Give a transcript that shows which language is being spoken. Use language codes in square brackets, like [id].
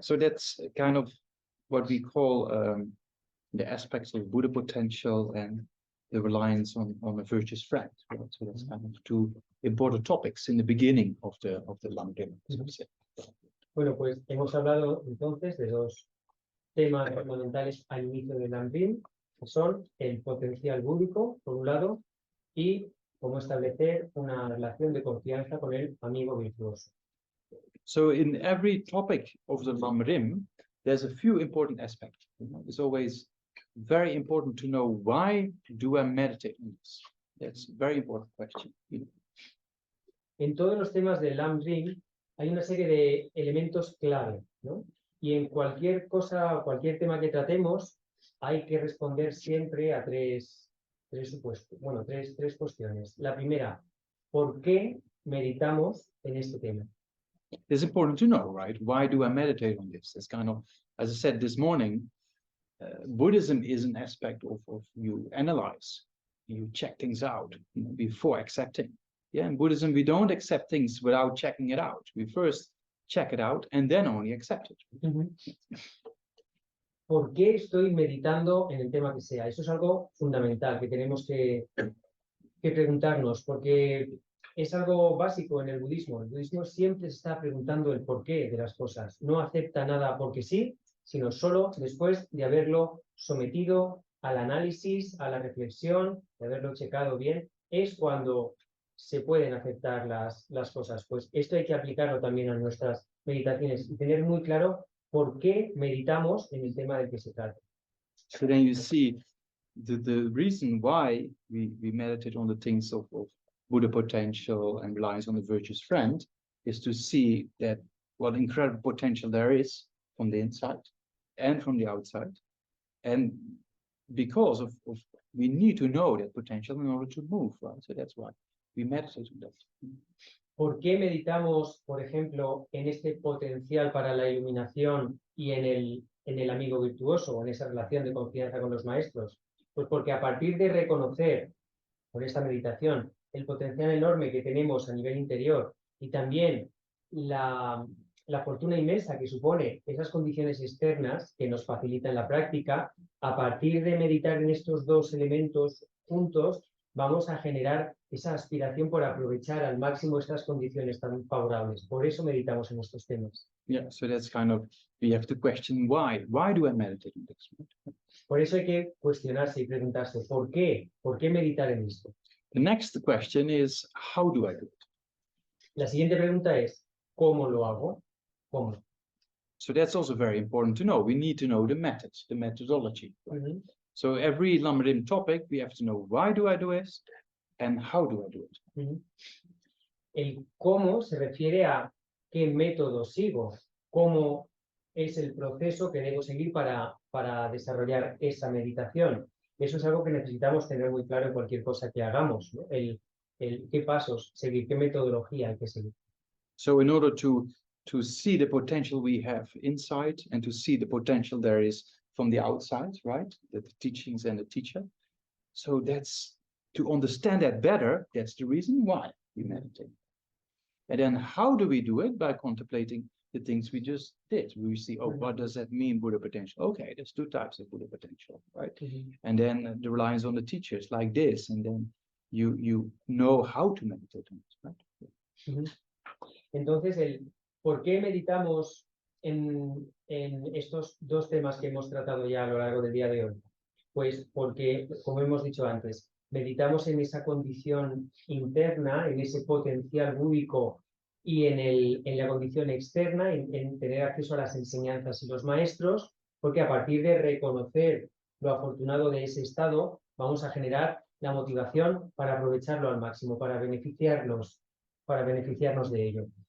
[en] So that's kind of what we call the aspects of Buddha potential and the reliance on a virtuous friend. Right? So that's kind of two important topics in the beginning of the Lamrim. [es] Bueno, pues hemos hablado entonces de dos temas fundamentales al inicio del Lamrim, que son el potencial búdico, por un lado, y cómo establecer una relación de confianza con el amigo virtuoso. [en] So in every topic of the Lamrim, there's a few important aspects. It's always very important to know, why do I meditate on this? That's a very important question. [es] En todos los temas del Lamrim hay una serie de elementos clave, ¿no? Y en cualquier cosa, cualquier tema que tratemos, hay que responder siempre a tres supuestos. Bueno, tres cuestiones. La primera, ¿por qué meditamos en este tema? [en] It's important to know, right? Why do I meditate on this? It's kind of, as I said this morning, Buddhism is an aspect of you analyze, you check things out, you know, before accepting. Yeah, in Buddhism, we don't accept things without checking it out. We first check it out and then only accept it. [es] ¿Por qué estoy meditando en el tema que sea? Eso es algo fundamental que tenemos que preguntarnos, porque es algo básico en el budismo. El budismo siempre se está preguntando el porqué de las cosas. No acepta nada porque sí, sino solo después de haberlo sometido al análisis, a la reflexión, de haberlo checado bien, es cuando se pueden aceptar las cosas. Pues esto hay que aplicarlo también a nuestras meditaciones y tener muy claro por qué meditamos en el tema del que se trata. [en] So then you see the reason why we meditate on the things of Buddha potential and reliance on the virtuous friend is to see that what incredible potential there is from the inside and from the outside. And because of we need to know that potential in order to move, right? So that's why we meditate on that. [es] ¿Por qué meditamos, por ejemplo, en este potencial para la iluminación y en el amigo virtuoso, o en esa relación de confianza con los maestros? Pues porque a partir de reconocer, con esta meditación, el potencial enorme que tenemos a nivel interior y también la fortuna inmensa que supone esas condiciones externas que nos facilitan la práctica, a partir de meditar en estos dos elementos juntos, vamos a generar esa aspiración por aprovechar al máximo estas condiciones tan favorables. Por eso meditamos en estos temas. [en] Yeah, so that's kind of, we have to question why. Why do I meditate on this? [es] Por eso hay que cuestionarse y preguntarse, ¿por qué? ¿Por qué meditar en esto? [en] The next question is, how do I do it? [es] La siguiente pregunta es, ¿cómo lo hago? ¿Cómo? [en] So that's also very important to know. We need to know the methods, the methodology. So every Lamrim topic, we have to know, why do I do this and how do I do it? [es] El cómo se refiere a qué método sigo, cómo es el proceso que debo seguir para desarrollar esa meditación. Eso es algo que necesitamos tener muy claro en cualquier cosa que hagamos, ¿no? El qué pasos seguir, qué metodología hay que seguir. [en] So in order to see the potential we have inside and to see the potential there is from the outside, right? The teachings and the teacher. So that's, to understand that better, that's the reason why we meditate. And then how do we do it? By contemplating the things we just did. We see, oh, what does that mean, Buddha potential? Okay, there's two types of Buddha potential, right? And then the reliance on the teachers like this, and then you know how to meditate on it, right? [es] Entonces, el por qué meditamos en estos dos temas que hemos tratado ya a lo largo del día de hoy. Pues porque, como hemos dicho antes, meditamos en esa condición interna, en ese potencial búdico y en la condición externa, en tener acceso a las enseñanzas y los maestros, porque a partir de reconocer lo afortunado de ese estado, vamos a generar la motivación para aprovecharlo al máximo, para beneficiarnos de ello.